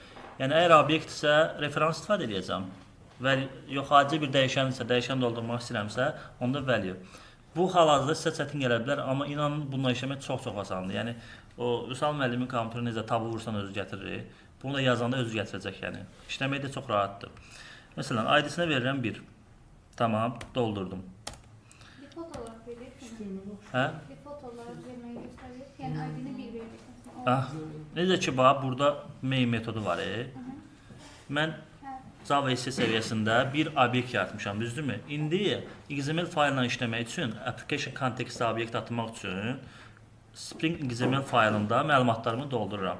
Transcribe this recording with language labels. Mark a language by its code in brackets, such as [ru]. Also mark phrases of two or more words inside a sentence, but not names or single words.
[az] Yəni əgər obyekt isə referans istifadə edəcəm. Yox, adi bir dəyişən isə, dəyişən doldurmaq istəyirəmsə, onda value. Bu hal-hazırda sizə çətin gələ bilər, amma inanın bununla işləmək çox asandır. Yəni o Vüsal müəllimin kompüteri necə tabu vursan özü gətirir. Bunu da yazanda özü gətirəcək, yəni. İşləmək də çox rahatdır. Məsələn, ID-sinə verirəm 1. Tamam, doldurdum. [tr] Default olarak verilir. [az] Hə? [tr] Default olarak vermeyi gösteriyor. Yani ID'ni 1 vereceksin. [az] Necə ki, bax, burada main metodu var. Mən Java SE səviyyəsində bir obyekt yaratmışam, düzdürmü? İndi XML faylla işləmək üçün, [en] application context [az] obyekt atmaq üçün Spring XML faylında məlumatlarımı doldururam.